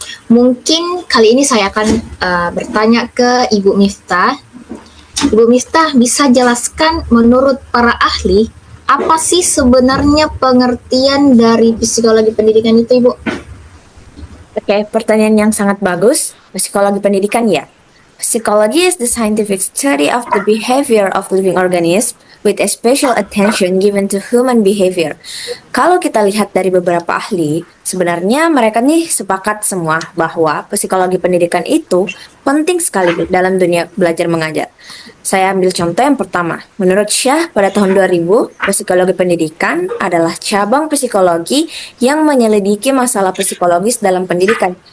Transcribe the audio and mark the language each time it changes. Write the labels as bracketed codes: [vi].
[id] Mungkin kali ini saya akan bertanya ke Ibu Miftah. Ibu Miftah, bisa jelaskan menurut para ahli, apa sih sebenarnya pengertian dari psikologi pendidikan itu, Ibu? Oke, pertanyaan yang sangat bagus. Psikologi pendidikan ya. [en] Psychology is the scientific study of the behavior of living organisms with a special attention given to human behavior. [id] Kalau kita lihat dari beberapa ahli, sebenarnya mereka nih sepakat semua bahwa psikologi pendidikan itu penting sekali dalam dunia belajar mengajar. Saya ambil contoh yang pertama. Menurut Shah, pada tahun 2000, psikologi pendidikan adalah cabang psikologi yang menyelidiki masalah psikologis dalam pendidikan.